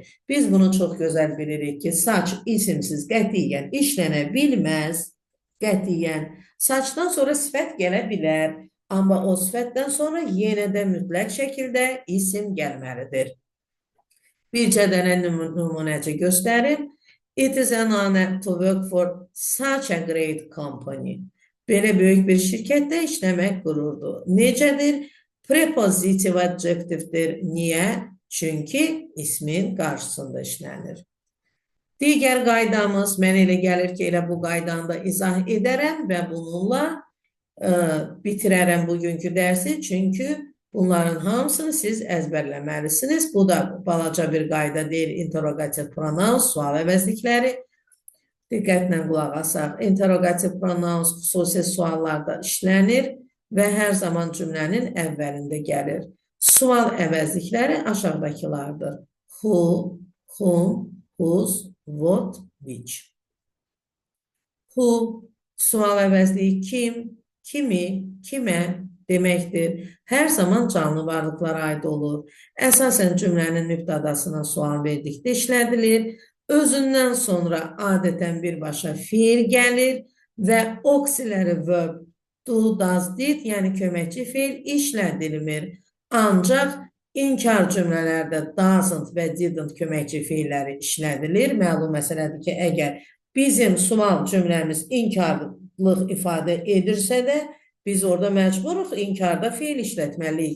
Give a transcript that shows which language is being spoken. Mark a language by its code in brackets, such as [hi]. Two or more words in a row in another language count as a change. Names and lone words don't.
[az] Biz bunu çox gözəl bilirik ki, such isimsiz qətiyyən işlənə bilməz. Qətiyyən. Saçdan sonra sifət gələ bilər, amma o sifətdən sonra yenə də mütləq şəkildə isim gəlməlidir. Bircə dənə nümunəcə göstərim. [en] It is an honor to work for such a great company. [az] Belə böyük bir şirkətdə işləmək qürurdur. Necədir? Prepositive adjectivedir. Niyə? Çünki ismin qarşısında işlənir. Digər qaydamız, mən elə gəlir ki, elə bu qaydanı da izah edərəm və bununla bitirərəm bugünkü dərsi. Çünki bunların hamısını siz əzbərləməlisiniz. Bu da balaca bir qayda deyil. [en] Interrogativ pronouns, [az] sual əvəzlikləri. Diqqətlə qulaq asaq. [en] Interrogativ pronouns [az] xüsusi suallarda işlənir və hər zaman cümlənin əvvəlində gəlir. Sual əvəzlikləri aşağıdakılardır. [en] Who, whom, whose, what, which. Who, [az] sual əvəzliyi kim, kimi, kimə deməkdir. Hər zaman canlı varlıqlara aid olur. Əsasən cümlənin mübtədasına sual verdikdə işlədilir. Özündən sonra adətən birbaşa fiil gəlir və [en] auxiliary verb do, does, did, [az] yəni köməkçi fiil işlədilmir. Ancaq inkar cümlələrdə doesn't və didn't köməkçi fiilləri işlədilir. Məlum məsələdir ki, əgər bizim sual cümləmiz inkarlıq ifadə edirsə də, biz orada məcburuq inkarda fiil işlətməliyik.